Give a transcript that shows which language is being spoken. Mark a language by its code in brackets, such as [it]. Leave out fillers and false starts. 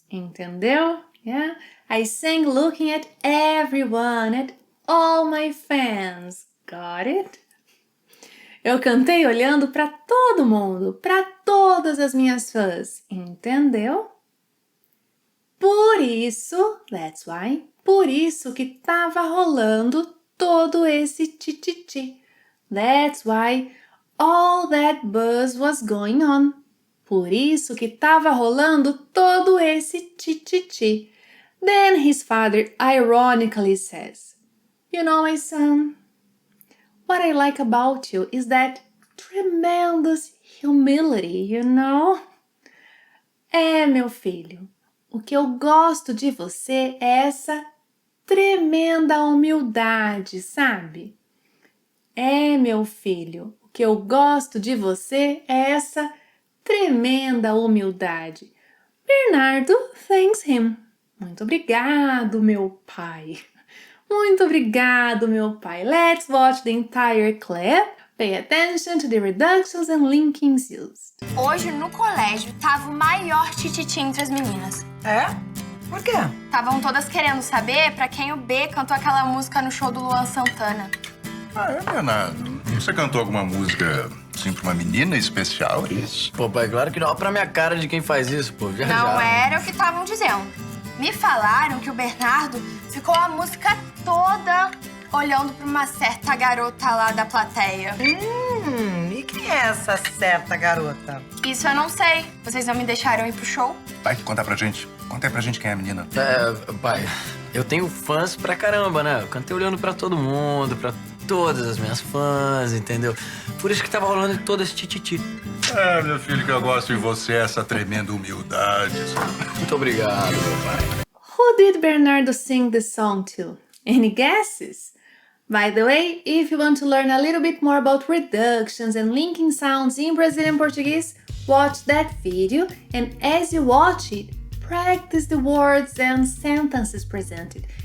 [pt] Entendeu? [en] Yeah? I sang looking at everyone, at all my fans. Got it? [pt] Eu cantei olhando pra todo mundo, pra todas as minhas fãs. Entendeu? Por isso, [en] that's why, [pt] por isso que tava rolando todo esse tititi. [en] That's why all that buzz was going on. [pt] Por isso que tava rolando todo esse tititi. [en] Then his father ironically says, "You know, my son, what I like about you is that tremendous humility, you know?" [pt] É, meu filho, o que eu gosto de você é essa tremenda humildade, sabe? É, meu filho, o que eu gosto de você é essa tremenda humildade. [en] Bernardo thanks him. [pt] Muito obrigado, meu pai. Muito obrigado, meu pai. [en] Let's watch the entire clip. Pay attention to the reductions and linkings used. [pt] Hoje, no colégio, tava o maior tititi entre as meninas. É? Por quê? Estavam todas querendo saber pra quem o B cantou aquela música no show do Luan Santana. Ah, é, Leonardo? Você cantou alguma música, assim, pra uma menina especial, é isso? Pô, pai, claro que não. Olha pra minha cara de quem faz isso, pô. Já, Não já. era o que estavam dizendo. Me falaram que o Bernardo ficou a música toda olhando pra uma certa garota lá da plateia. E E quem é essa certa garota? Isso eu não sei. Vocês não me deixaram ir pro show? Vai, conta pra gente. Conta aí pra gente quem é a menina. Pai, eu tenho fãs pra caramba, né? Eu cantei olhando pra todo mundo, pra todas as minhas fãs, entendeu? Por isso que tava rolando todo esse tititi. É, meu filho, que eu gosto de você, essa tremenda humildade. Muito obrigado, meu pai. [en] Who did Bernardo sing the song to? Any guesses? By the way, if you want to learn a little bit more about reductions and linking sounds in Brazilian Portuguese, watch that video, and as you watch it, practice the words and sentences presented.